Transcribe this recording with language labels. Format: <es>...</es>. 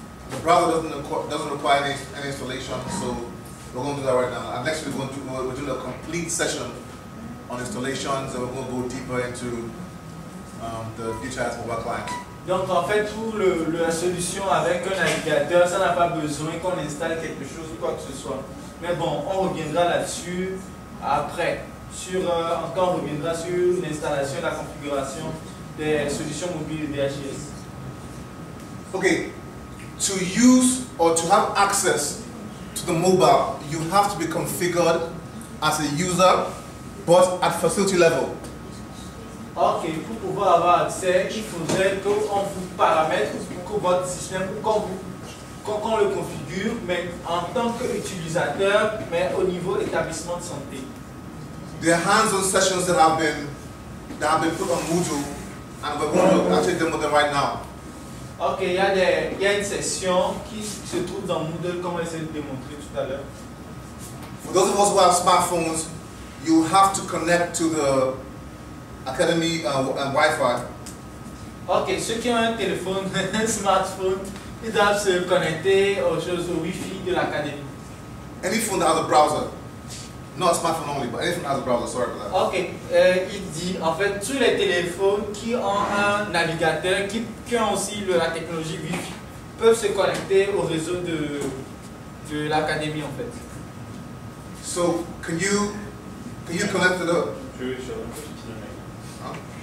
<en>The browser doesn't require any installation, so we're going to do that right now. And next week we're doing a complete session on installations, and we're going to go deeper into the DHIS mobile client.</en> <fr>Donc en fait pour la solution avec un navigateur, ça n'a pas besoin qu'on installe quelque chose ou quoi que ce soit. Mais bon, on reviendra là-dessus après. Encore on reviendra sur l'installation et la configuration des solutions mobiles de DHIS.</fr> <en>Okay. To use or to have access to the mobile, you have to be configured as a user, but at facility level.</en> <fr>Ok, pour pouvoir avoir accès, il faudrait qu'on vous paramètre pour que votre système, qu'on le configure, mais en tant qu'utilisateur, mais au niveau établissement de santé.</fr> <en>There are hands-on sessions that have been put on Moodle, and we're going to actually demo them right now.</en> <fr>Ok, il y a une session qui se trouve dans Moodle, comme on essaie de démontrer tout à l'heure.</fr> <en>For those of us who have smartphones, you have to connect to the Academy and Wi-Fi.</en> <fr>Ok, ceux qui ont un téléphone, un smartphone, ils doivent se connecter aux choses, au Wi-Fi de l'académie.</fr> <en>Any phone that has a browser, not a smartphone only, but any phone that has a browser, sorry for that.</en> <fr>Ok, il dit, en fait, tous les téléphones qui ont un navigateur, qui ont aussi la technologie Wi-Fi, peuvent se connecter au réseau de l'académie, en fait.</fr> <en>So, can you connect to the... Huh?</en>